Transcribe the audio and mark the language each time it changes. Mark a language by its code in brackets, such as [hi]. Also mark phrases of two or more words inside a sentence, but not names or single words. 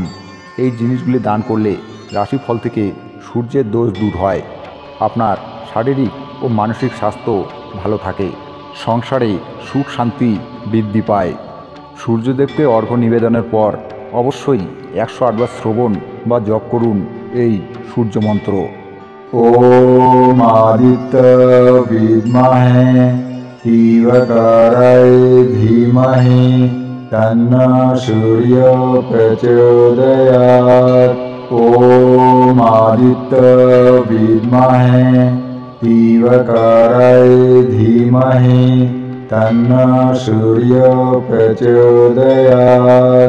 [bn] এই জিনিসগুলি দান করলে রাশিফল থেকে সূর্যের দোষ দূর হয়। আপনার শারীরিক ও মানসিক স্বাস্থ্য ভালো থাকে। সংসারে সুখ শান্তি বৃদ্ধি পায়। সূর্যদেবকে অর্ঘ্য নিবেদনের পর অবশ্যই 108 বার শ্রবণ বা জপ করুন এই সূর্যমন্ত্র। [sa] ओम आदित्य विद्महे दिवाकराय धीमहि तन्नो सूर्य प्रचोदयात्। ओम आदित्य विद्महे दिवाकराय धीमहि तन्नो सूर्य प्रचोदयात्।